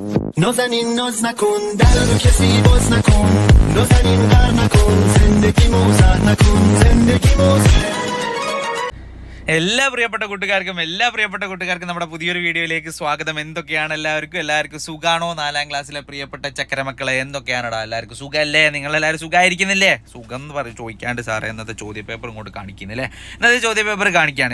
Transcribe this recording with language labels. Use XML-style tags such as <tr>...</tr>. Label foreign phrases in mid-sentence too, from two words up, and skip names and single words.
<fa>نازنین ناز نکن در رو کسی باز نکن نازنین غر نکن زندگی موزه نکن زندگی موزه</fa> <ml>എല്ലാ പ്രിയപ്പെട്ട കൂട്ടുകാർക്കും നമ്മുടെ പുതിയൊരു വീഡിയോയിലേക്ക് സ്വാഗതം. എന്തൊക്കെയാണ് എല്ലാവർക്കും സുഖാണോ? 4ാം ക്ലാസ്സിലെ പ്രിയപ്പെട്ട ചക്കരമക്കളെ എന്തൊക്കെയാണടാ? എല്ലാവർക്കും സുഖമല്ലേ? നിങ്ങളെല്ലാവരും സുഖമായിരിക്കുന്നില്ലേ? സുഖം എന്ന് പറയും ചോദിക്കാണ്ട് സാറേ എന്നത്തെ ചോദ്യ പേപ്പർ ഇങ്ങോട്ട് കാണിക്കുന്നില്ലേ? ഇന്നത്തെ ചോദ്യ പേപ്പർ കാണിക്കുകയാണ്.</ml>